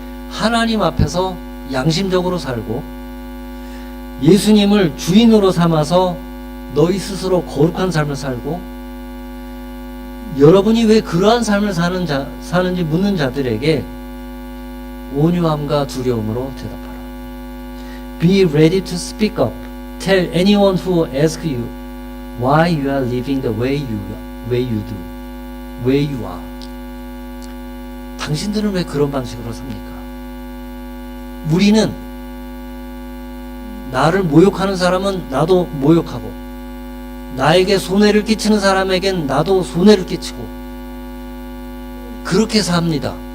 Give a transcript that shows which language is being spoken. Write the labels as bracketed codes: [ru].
[ko] 하나님 앞에서 양심적으로 살고 예수님을 주인으로 삼아서 너희 스스로 거룩한 삶을 살고 여러분이 왜 그러한 삶을 사는지 묻는 자들에게 온유함과 두려움으로 대답하라. [en] Be ready to speak up. Tell anyone who asks you why you are living the way you do, way you are. [ko] 당신들은 왜 그런 방식으로 삽니까? 우리는 나를 모욕하는 사람은 나도 모욕하고 나에게 손해를 끼치는 사람에겐 나도 손해를 끼치고 그렇게 삽니다.